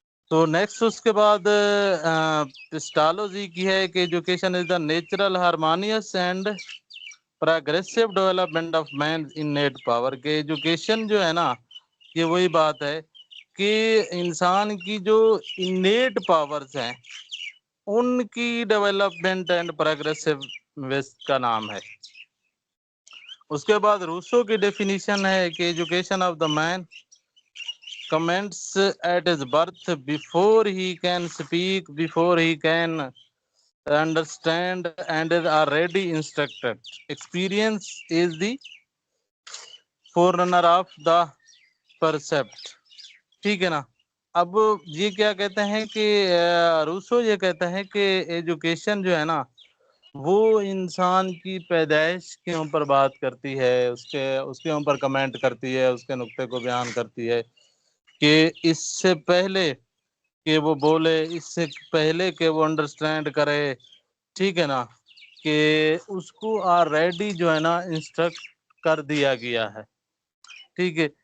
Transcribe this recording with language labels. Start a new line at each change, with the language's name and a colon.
Hindi: तो नेक्स्ट उसके बाद पिस्टालोजी की है कि
English: education is the natural harmonious and progressive development of man innate power,
Hindi: के एजुकेशन जो है ना ये वही बात है कि इंसान की जो इनेट पावर्स हैं उनकी डेवलपमेंट एंड प्रोग्रेसिव का नाम है। उसके बाद रूसो की डेफिनेशन है कि
English: Education of the man comments at his birth, before he can speak, before he can understand and is already instructed. Experience is the forerunner of the percept,
Hindi: ठीक है ना। अब ये क्या कहते हैं कि रूसो ये कहता है कि एजुकेशन जो है ना वो इंसान की पैदाइश के ऊपर बात करती है, उसके ऊपर कमेंट करती है, उसके नुक्ते को बयान करती है कि इससे पहले कि वो बोले, इससे पहले कि वो अंडरस्टैंड करे, ठीक है ना, कि उसको ऑलरेडी जो है ना इंस्ट्रक्ट कर दिया गया है, ठीक है।